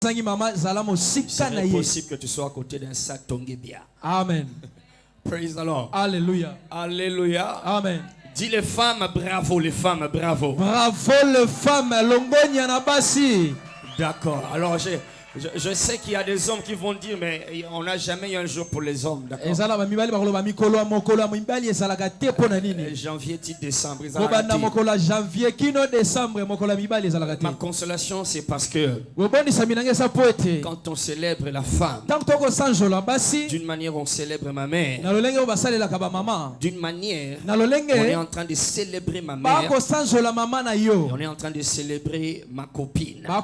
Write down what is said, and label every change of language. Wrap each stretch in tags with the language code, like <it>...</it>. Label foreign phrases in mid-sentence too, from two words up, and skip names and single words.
<fr>C'est possible que tu sois à côté d'un sac Tongebia. Amen.</fr> <en>Praise the Lord.</en> <fr>Alléluia. Alléluia. Amen. Dis les femmes, bravo, les femmes, bravo. Bravo les femmes,</fr> <ln>longonya na basi.</ln> <fr>D'accord. Alors je sais qu'il y a des hommes qui vont dire, mais on n'a jamais eu un jour pour les hommes. D'accord. Janvier, décembre. Ma consolation, c'est parce que quand on célèbre la femme, d'une manière on célèbre ma mère, d'une manière on est en train de célébrer ma mère, on est en train de célébrer ma copine.</fr>